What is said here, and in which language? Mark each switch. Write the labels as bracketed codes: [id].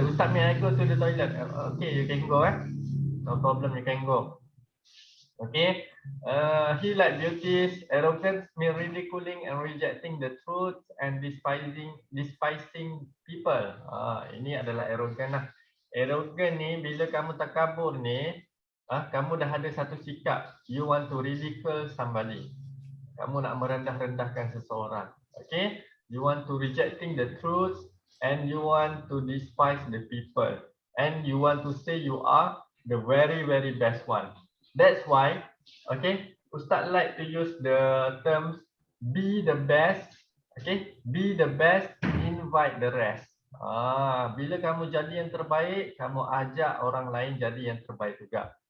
[en] Ustaz, may I go to the toilet? Okay, you can go no problem, you can go. Okay, he like beauties, arrogance mean ridiculing and rejecting the truth and despising people. [ms] Ini adalah arrogant lah. Arrogant ni bila kamu takabur ni, Kamu dah ada satu sikap, [en] you want to ridicule somebody. [ms] Kamu nak merendah-rendahkan seseorang. Okay? [en] You want to rejecting the truth and you want to despise the people. And you want to say you are the very, very best one. That's why, okay, Ustaz like to use the terms be the best, okay, be the best, invite the rest. [ms] Bila kamu jadi yang terbaik, kamu ajak orang lain jadi yang terbaik juga.